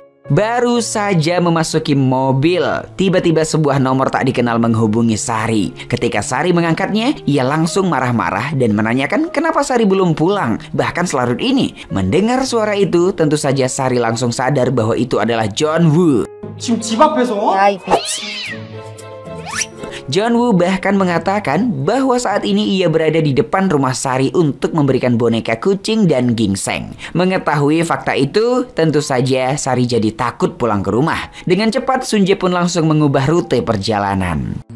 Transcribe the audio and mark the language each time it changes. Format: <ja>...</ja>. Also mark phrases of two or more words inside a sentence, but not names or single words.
<id>Baru saja memasuki mobil, tiba-tiba sebuah nomor tak dikenal menghubungi Sari. Ketika Sari mengangkatnya, ia langsung marah-marah dan menanyakan kenapa Sari belum pulang, bahkan selarut ini. Mendengar suara itu, tentu saja Sari langsung sadar bahwa itu adalah John Woo.</id> <ko>지금 집 앞에서? 야, 이 미친.</ko> <id>John Woo bahkan mengatakan bahwa saat ini ia berada di depan rumah Sari untuk memberikan boneka kucing dan gingseng. Mengetahui fakta itu, tentu saja Sari jadi takut pulang ke rumah. Dengan cepat, Sunje pun langsung mengubah rute perjalanan.</id>